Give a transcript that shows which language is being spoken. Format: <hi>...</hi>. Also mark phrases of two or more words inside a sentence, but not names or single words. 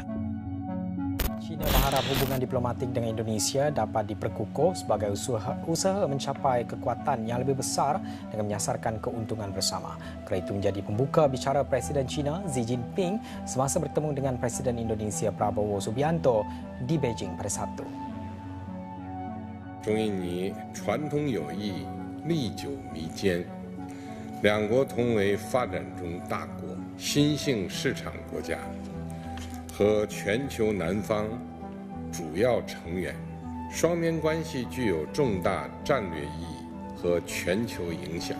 <ms>China berharap hubungan diplomatik dengan Indonesia dapat diperkukuh sebagai usaha mencapai kekuatan yang lebih besar dengan menyasarkan keuntungan bersama. Kerana itu menjadi pembuka bicara Presiden China Xi Jinping semasa bertemu dengan Presiden Indonesia Prabowo Subianto di Beijing pada Sabtu.</ms> <zh>中印尼传统友谊历久弥坚，两国同为发展中大国、新兴市场国家和全球南方主要成员，双边关系具有重大战略意义和全球影响。</zh>